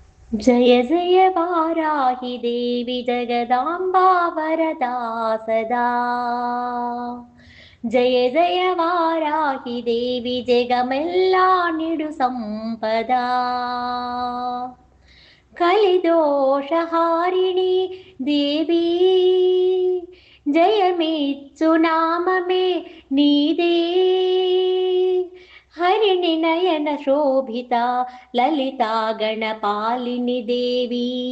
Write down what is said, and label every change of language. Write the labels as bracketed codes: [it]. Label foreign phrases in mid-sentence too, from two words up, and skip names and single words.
[sa] जय जय वाराहि देवि जगदाम्बा वरदा सदा। जय जय वाराहि देवि [te] జగమెల్ల నిండు సంపదా। కలిదోషహారిణి దేవి జయమిచ్చు నామమే నీదే. హరిణి నయన శోభిత లలితా గణపాలిని దేవి.